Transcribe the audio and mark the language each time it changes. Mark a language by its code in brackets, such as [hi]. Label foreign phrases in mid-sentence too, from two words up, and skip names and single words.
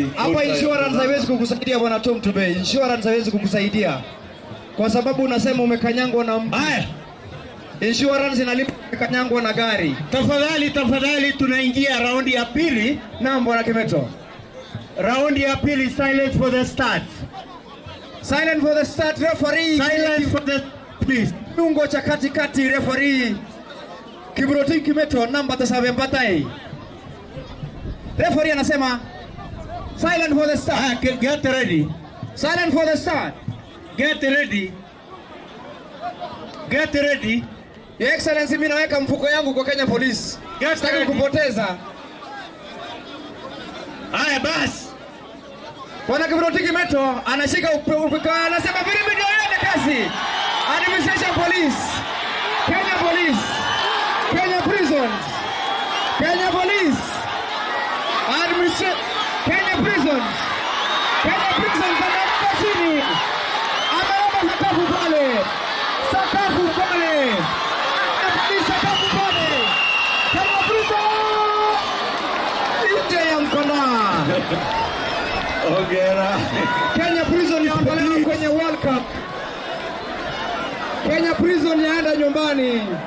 [sw] Hapa insurance haiwezi kukusaidia bwana Tom Tubei. Insurance haiwezi kukusaidia. Kwa sababu unasema umekanyangwa na mtu. Haya. Insurance inalipa umekanyangwa na gari. Tafadhali tunaingia raundi ya pili. Naam bwana Kimeto. Raundi ya pili, [en] silence for the start. Silence for the start, referee. Silence for the please. [sw] Kiungo cha katikati referee. Kibroti Kimeto namba 7 Batai. Referee anasema [en] silent for the start. Get ready. Silent for the start. Get ready. Get ready. Your Excellency, [sw] mimi naweka mfuko yangu kwa Kenya Police. Sitaki kupoteza. Haya basi. Bwana Kibroti Kimeto anashika upika, anasema vipi ndio yende kasi. Administration Police. Kenya Police. Kenya Prisons. Kenya Police. Kenya Prisons. Kenya Prisons anaenda chini. Ameomba sakafu pale. Sakafu pale. Sakafu pale. Kenya Prisons. Nje ya mkono. Ongera. Kenya Prison inaondolewa kwenye World Cup. Kenya Prison yaenda nyumbani.